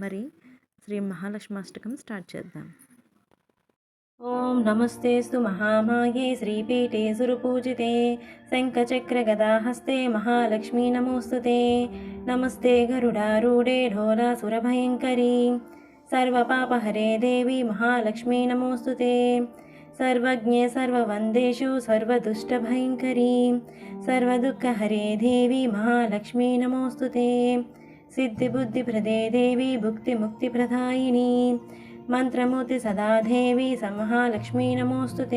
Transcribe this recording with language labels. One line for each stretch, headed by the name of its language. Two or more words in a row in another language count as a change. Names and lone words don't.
Telugu: మరి శ్రీ మహాలక్ష్మాష్టకం స్టార్ట్ చేద్దాం.
Sanskrit: ఓం నమస్తేస్తు మహామాయే శ్రీపీఠే సురపూజితే శంఖచక్రగదాహస్తే మహాలక్ష్మీ నమోస్తుతే. నమస్తే గరుడారూఢే ఢోలాసురభయంకరీ सर्वपापहरे देवी महालक्ष्मी नमोस्तुते. सर्वज्ञे सर्ववन्देषु सर्वदुष्टभयङ्करी सर्वदुःखहरे देवी महालक्ष्मी नमोस्तुते. सिद्धिबुद्धिप्रदे देवी भुक्तिमुक्तिप्रदायिनी मन्त्रमूर्ति सदा देवी महालक्ष्मी नमोस्तुते.